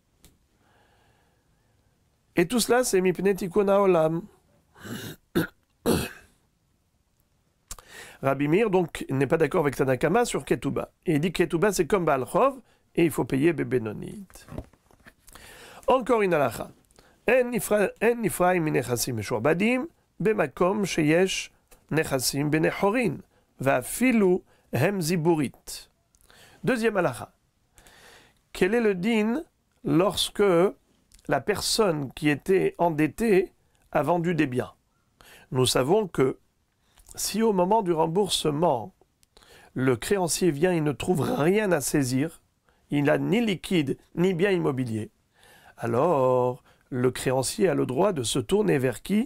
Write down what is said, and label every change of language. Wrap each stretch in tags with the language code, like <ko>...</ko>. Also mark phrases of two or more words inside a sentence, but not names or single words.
<fr>Et tout cela, c'est</fr> <he>מפני תיקון העולם.</he> <fr>Rabbi Meir, donc, n'est pas d'accord avec Tanakama sur Ketouba. Et il dit que Ketouba, c'est comme</fr> <he>בעל חוב,</he> <fr>et il faut payer Benonit. Encore une halakha.</fr> <he>אין נפרעין מנכסים משועבדים, במקום שיש נכסים בני חורין, ואפילו הם זיבורית.</he> <fr>Deuxième halakha. Quel est le din lorsque la personne qui était endettée a vendu des biens? Nous savons que si au moment du remboursement, le créancier vient et ne trouve rien à saisir, il n'a ni liquide ni bien immobilier, alors le créancier a le droit de se tourner vers qui?</fr>